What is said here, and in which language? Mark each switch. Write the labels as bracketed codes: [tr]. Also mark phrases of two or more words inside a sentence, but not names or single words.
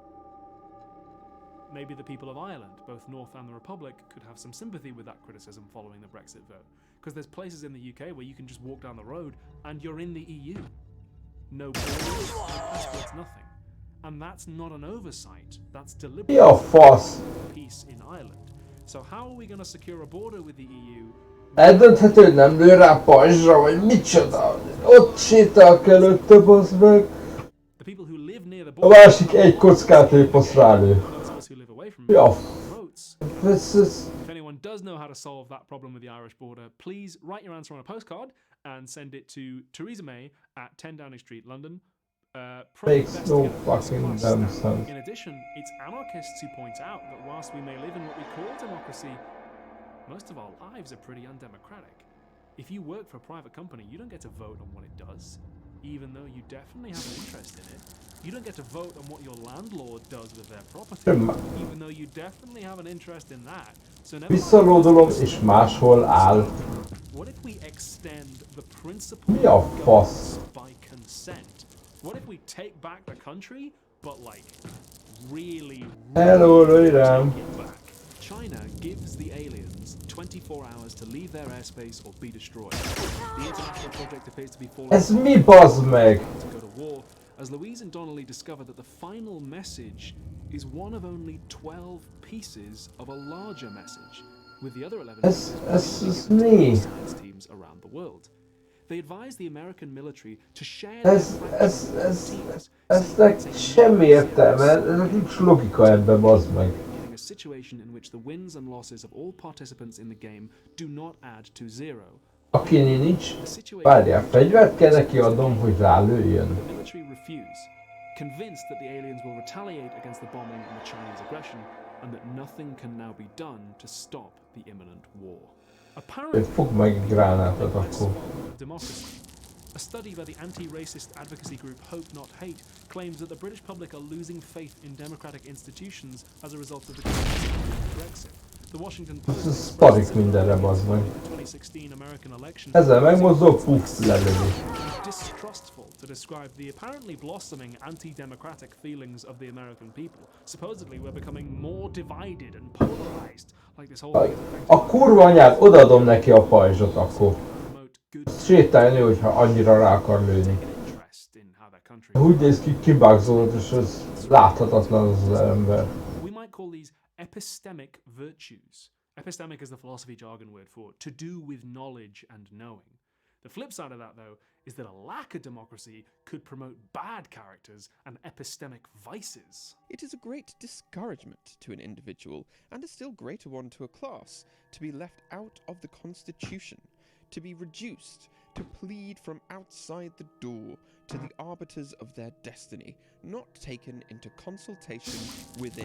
[en] Maybe the people of Ireland, both North and the Republic, could have some sympathy with that criticism following the Brexit vote. Because there's places in the UK where you can just walk down the road and you're in the EU. No borders, no passports, nothing. And that's not an oversight, that's deliberate. [hu] Ja, fasz. [en] Peace in Ireland. So how are we going to secure a border with the EU? [hu] Eldönthető, hogy nem lő rá pajzsra, vagy micsoda. Ott sétálok előtte, bazd meg. [en] The people who live near the [hu] A [en] border, [hu] másik egy kockát lép, azt rálő. Ja, [en] If anyone does know how to solve that problem with the Irish border, please write your answer on a postcard and send it to Theresa May at 10 Downing Street, London. Makes no fucking damn sense. In addition, it's anarchists who point out that whilst we may live in what we call democracy, most of our lives are pretty undemocratic. If you work for a private company, you don't get to vote on what it does, even though you definitely have an interest in it. You don't get to vote on what your landlord does with their property, even though you definitely have an interest in that. So never [hu] Visszalódolom, és máshol áll. [en] What if we extend the principle [hu] Mi a [en] of [hu] fasz? [en] governance by consent? What if we take back the country, but like really [hu] Hello, Röjrám. [en] take it back? China gives the aliens 24 hours to leave their airspace or be destroyed. The international project appears to be falling [hu] Ez mi, bazd meg? [en] to go to war, as Louise and Donnelly discover that the final message is one of only 12 pieces of a larger message, with the other 11 [hu] Ez mi? [en] science teams around the world. They advise the American military to share their teams, [hu] Eznek semmi értelme, ezek nincs logika ebben, bazd meg. [en] a situation in which the wins and losses of all participants in the game do not add to zero. [hu] Aki nincs, várjál, fegyvert kell neki adnom, hogy rálőjön. [en] The military refuse, convinced that the aliens will retaliate against the bombing and the Chinese aggression, and that nothing can now be done to stop the imminent war. Apparently, [hu] Fogd meg egy gránátot akkor. [en] democracy. A study by the anti-racist advocacy group Hope Not Hate claims that the British public are losing faith in democratic institutions as a result of the Brexit. The Washington Post [hu] Ez sparik mindenre, bazd meg. [en] 2016 American election [hu] Ezzel megmozdul, puff, lelövés. [en] distrustful to describe the apparently blossoming anti-democratic feelings of the American people. Supposedly we're becoming more divided and polarized, like this whole thing is [hu] A kurva anyád, odaadom neki a pajzsot akkor. Sétáljon ő, hogyha annyira rá akar lőni. [en] interest in how their country country. [hu] Úgy néz ki, kibagzolod, és az láthatatlan az ember. [en] We might call these epistemic virtues. Epistemic is the philosophy jargon word for to do with knowledge and knowing. The flip side of that, though, is that a lack of democracy could promote bad characters and epistemic vices. It is a great discouragement to an individual, and a still greater one to a class, to be left out of the Constitution, to be reduced to plead from outside the door to the arbiters of their destiny, not taken into consultation within.